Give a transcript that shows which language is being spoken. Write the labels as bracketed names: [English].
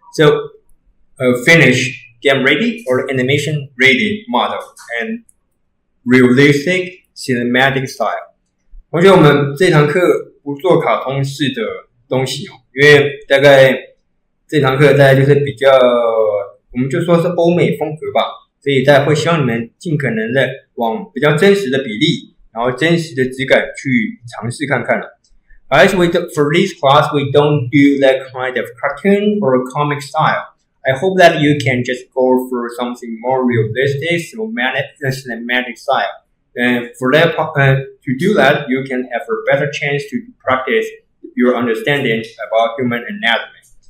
[English] So, finish game ready or animation ready model and realistic cinematic style. [Chinese] 同学，我们这堂课不做卡通式的东西哦，因为大概这堂课大概就是比较，我们就说是欧美风格吧，所以大家会希望你们尽可能的往比较真实的比例，然后真实的质感去尝试看看了。 [English] As for this class, we don't do that kind of cartoon or comic style. I hope that you can just go for something more realistic, cinematic style. And for that, to do that, you can have a better chance to practice your understanding about human anatomy.